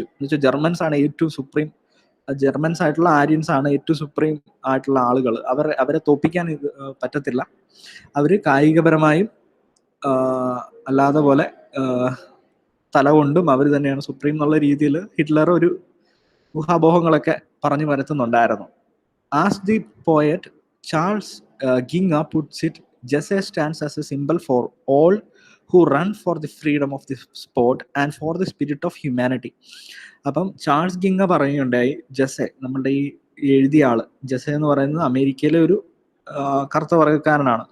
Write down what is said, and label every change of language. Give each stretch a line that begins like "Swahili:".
Malayalam: എന്ന് വെച്ചാൽ ജർമ്മൻസ് ആണ് ഏറ്റവും സുപ്രീം, ജർമ്മൻസ് ആയിട്ടുള്ള ആര്യൻസ് ആണ് ഏറ്റവും സുപ്രീം ആയിട്ടുള്ള ആളുകൾ. അവരെ തോപ്പിക്കാൻ പറ്റത്തില്ല. അവര് കായികപരമായും അല്ലാതെ പോലെ തല കൊണ്ടും അവർ തന്നെയാണ് സുപ്രീം എന്നുള്ള രീതിയിൽ ഹിറ്റ്ലർ ഒരു ഊഹാപോഹങ്ങളൊക്കെ പറഞ്ഞു വരുത്തുന്നുണ്ടായിരുന്നു.
English: As the poet Charles Ginga puts it, Jesse stands as a symbol for all who run for the freedom of the sport and for the spirit of humanity.
Malayalam: അപ്പം ചാൾസ് ഗിംഗ പറയുകയുണ്ടായി, ജെസെ, നമ്മളുടെ ഈ എഴുതിയ ആള് ജെസെ എന്ന് പറയുന്നത് അമേരിക്കയിലെ ഒരു കറുത്ത വർഗ്ഗക്കാരനാണ്.